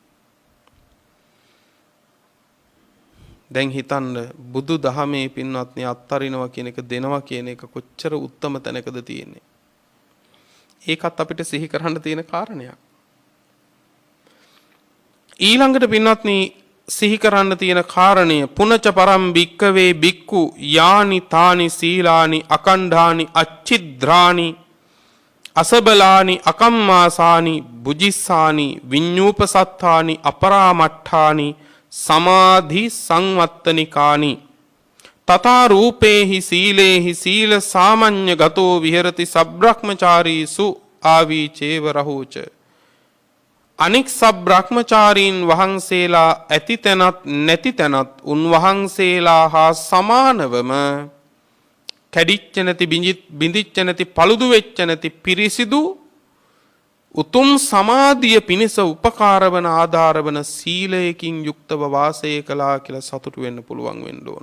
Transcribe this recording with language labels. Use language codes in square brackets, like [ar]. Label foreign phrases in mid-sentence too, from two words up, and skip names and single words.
[si] දැන් හිතන්න බුදු දහමේ පින්වත්නි අත්තරිනවා කියන එක දෙනවා කියන එක කොච්චර උත්තම තැනකද තියෙන්නේ. ඒකත් අපිට සිහි කරන්න තියෙන කාරණයක්. ඊළඟට පින්වත්නි සිහි කරන්න තියෙන කාරණය [pi] පුනච පරම් භික්කවේ භික්ඛු යානි තානි සීලානි අකණ්ඩානි අච්චිද්‍රානි අසබලානි අකම්මාසානි බුජිස්සානි විඤ්ඤූපසත්තානි අපරාමට්ඨානි සමාධි සංවත්තනිකානි තථා රූපේහි සීලේහි සීල සාමඤ්ඤ ගතෝ විහෙරති සබ්‍රහ්මචාරීසු ආවීචේව රහෝච. [si] අනික් සබ්‍රහ්මචාරීන් වහන්සේලා ඇති තැනත් නැති තැනත් උන්වහන්සේලා හා සමානවම කැඩිච්ච නැති බිඳිච්ච නැති paludu වෙච්ච නැති පිරිසිදු උතුම් සමාධිය පිණිස උපකාර වන ආධාර වන සීලයකින් යුක්තව වාසය කළා කියලා සතුටු වෙන්න පුළුවන් වෙන්න ඕන.